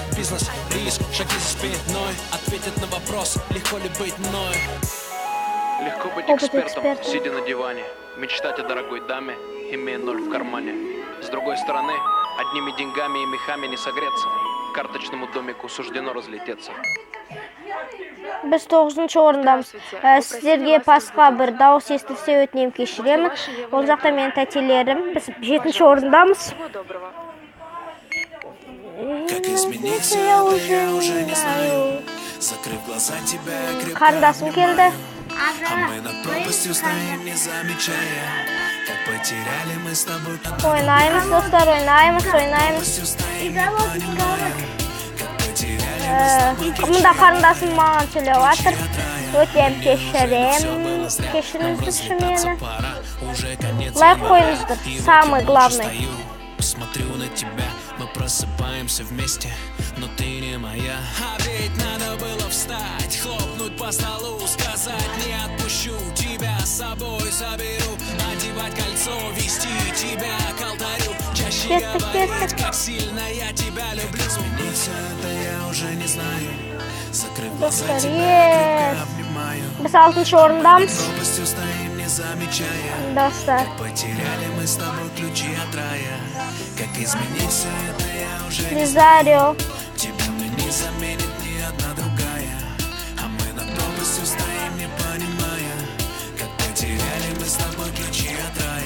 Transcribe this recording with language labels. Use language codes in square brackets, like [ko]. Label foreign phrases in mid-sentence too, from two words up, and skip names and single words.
[ru] Бизнес, риск, шаги за спиной. Ответят на вопрос, легко ли быть мной. Легко быть экспертом, сидя на диване. Мечтать о дорогой даме, имея ноль в кармане. С другой стороны, одними деньгами и мехами не согреться. Карточному домику суждено разлететься. [kk] Біз 9-шы орындамыз. Сіздерге басқа бір дауыс естілсе өтінемін, кешіремін. Ол жақта менің тәтелерім. Біз 7-ші орындамыз. [ru] Как измениться, это я уже не знаю. Закрыв глаза, тебя крепко [kk] Қарындасым келді. [ru] а мы над пропастью стоим, не замечая, как потеряли мы с тобой [kk] Ойнаймыз, достар, ойнаймыз. [ru] пропастью стоим, не понимая, как потеряли [kk] Мұнда қарындасым маған сөйлеп жатыр. Өтем кешіріңіздерші мені. Лайк қойыңыздар, [ru] самый главный. Смотрю на тебя, мы просыпаемся вместе, но ты не моя. А ведь надо было встать, хлопнуть по столу, сказать: не отпущу тебя, с собой заберу, одевать кольцо, вести тебя к алтарю, чаще говорить, как сильно я тебя люблю. Измениться это я уже не знаю, закрыв глаза, тебя крепко обнимаю. [kk] Біз 6-шы орындамыз. [ru] Пропастью стоим, не замечая, [kk] Достар. [ru] потеряли мы с тобой ключи от рая. Как измениться, это я уже не Ризарио. тебя мне не заменит ни одна другая. А мы над пропастью стоим, не понимая, как потеряли мы с тобой ключи от рая.